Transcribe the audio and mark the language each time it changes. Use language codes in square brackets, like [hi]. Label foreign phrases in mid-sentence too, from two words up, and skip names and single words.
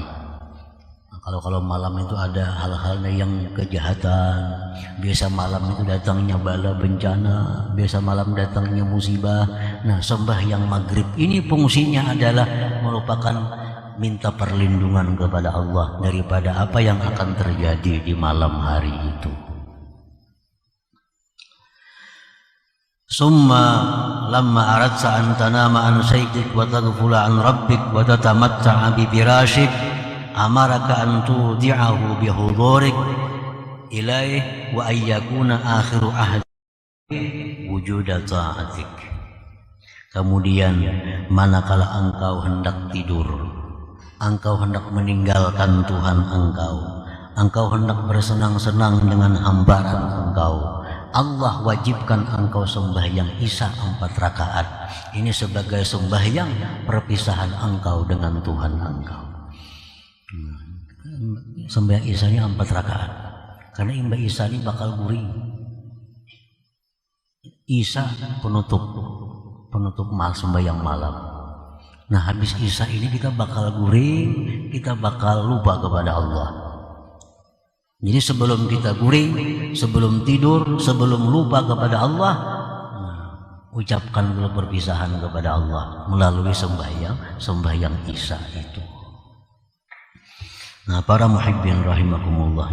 [id] Nah, kalau malam itu ada hal-hal yang kejahatan, biasa malam itu datangnya bala bencana, biasa malam datangnya musibah. Nah, sembahyang maghrib ini fungsinya adalah merupakan minta perlindungan kepada Allah daripada apa yang akan terjadi di malam hari itu. [ar] ثم لما أردت أن تنام عن سيدك وتغفل عن ربك وتتمتع بفراشك أمرك أن تودعه بحضورك إليه وأن يكون آخر عهد وجود طاعتك. [id] Kemudian manakala engkau hendak tidur, engkau hendak meninggalkan Tuhan engkau hendak bersenang-senang dengan hamparan engkau, Allah wajibkan engkau sembahyang Isya 4 rakaat. Ini sebagai sembahyang perpisahan engkau dengan Tuhan engkau. Sembahyang Isyanya 4 rakaat. Karena imba Isya ini bakal guring. Isya penutup sembahyang malam. Nah, habis Isya ini kita bakal guring, kita bakal lupa kepada Allah. Jadi sebelum kita guring, sebelum tidur, sebelum lupa kepada Allah, ucapkan dulu perpisahan kepada Allah melalui sembahyang Isya itu. Nah, para [ar] محبين رحمكم الله.